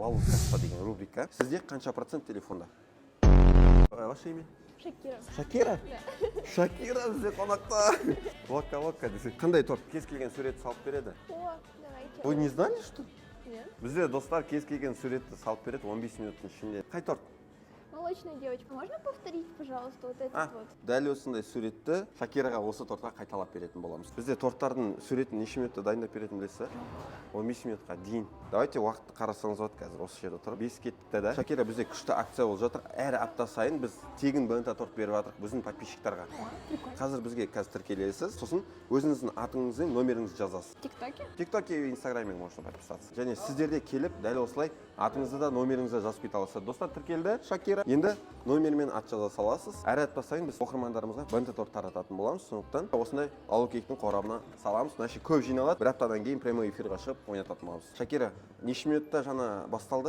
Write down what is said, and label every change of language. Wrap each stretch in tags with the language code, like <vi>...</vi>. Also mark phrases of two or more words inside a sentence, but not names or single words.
<kk>Лалу касса деген рубрика. Сізде қанша процент телефонда?</kk> <ru>Ваше имя? Шакира. Шакира? Да.</ru> <kk>Шакира бізде қонақта. Лока десе. Қандай торт? Кез келген сурет салып береді.</kk> <ru>О, давайте. Вы не знали, что? Нет.</ru> <kk>Бізде достар кез келген суретті салып береді 15 минуттың ішінде. Қай торт?</kk> <ru>Молочная девочка. Можно повторить, пожалуйста, вот этот вот?</ru> <kk>Дәл осындай суретті Шакираға осы тортқа қайталап беретін боламыз. Бізде торттардың суретін неше минутта дайындап беретін білесіз? 15 минутқа дейін. Давайте уақытты қарасаңыз болады қазір осы жерде тұрып. 5 кетті да. Шакира бізде күшті акция болып жатыр. Әр апта сайын біз тегін БНТ торт беріп жатырмыз біздің подписчиктарға. Қазір бізге қазір тіркелесіз. Сосын өзіңіздің атыңыз бен номеріңізді жазасыз.</kk> <ru>ТикТоке? ТикТоке и Инстаграме можно подписаться.</ru> <kk>Және сіздерде келіп дәл осылай атыңызды да номеріңізді жазып кете аласыз. Достар тіркелді Шакира. Енді номер мен ат жаза саласыз. Әр апта сайын біз оқырмандарымызға БНТ торт тарататын боламыз. Сондықтан осындай Лалу кейктің қорабына саламыз. Значит, көп жиналады. Бір аптадан кейін прямой эфирға шығып ойнататын боламыз. Шакира, неше минутта жаңа басталды?</kk>